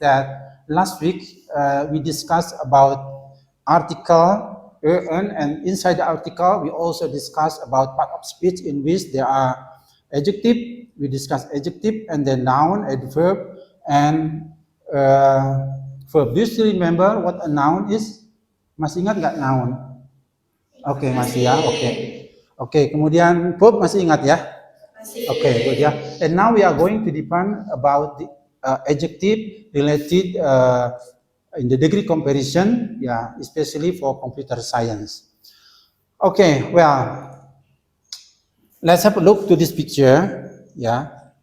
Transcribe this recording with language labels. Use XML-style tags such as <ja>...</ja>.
<en>That last week we discussed about article and inside the article we also discussed about part of speech in which there are adjective. We discussed adjective and then noun, adverb, and verb. Do you still remember what a noun is?</en> <id>Masih ingat nggak noun? Oke, masih ya. Oke, kemudian verb masih ingat ya? Oke, good ya.</id> <en>And now we are going to define about the adjective related in the degree comparison, yeah, especially for computer science. Okay, well, let's have a look to this picture. Yeah.</en>